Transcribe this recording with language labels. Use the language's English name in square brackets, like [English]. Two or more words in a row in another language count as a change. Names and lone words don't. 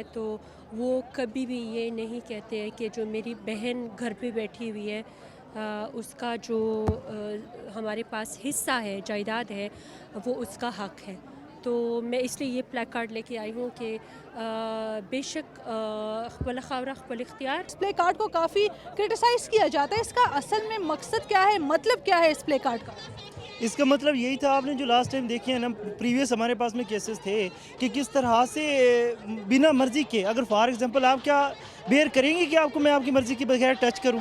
[Urdu] تو وہ کبھی بھی یہ نہیں کہتے ہیں کہ جو میری بہن گھر پہ بیٹھی ہوئی ہے اس کا جو ہمارے پاس حصہ ہے, جائیداد ہے, وہ اس کا حق ہے. تو میں اس لیے یہ پلیک کارڈ لے کے آئی ہوں کہ بے شک [Pashto] خپل خاورہ خپل اختیار. [Urdu] اس پلے کارڈ کو کافی کرٹیسائز کیا جاتا ہے, اس کا اصل میں مقصد کیا ہے, مطلب کیا ہے اس پلے کارڈ کا؟ اس کا مطلب یہی تھا, آپ نے جو [English] last time [Urdu] دیکھے ہیں نا, پریویس ہمارے پاس میں کیسز تھے کہ کس طرح سے بنا مرضی کے, اگر [English] for example [Urdu] آپ کیا بیئر کریں گے کہ آپ کو میں آپ کی مرضی کے بغیر ٹچ کروں.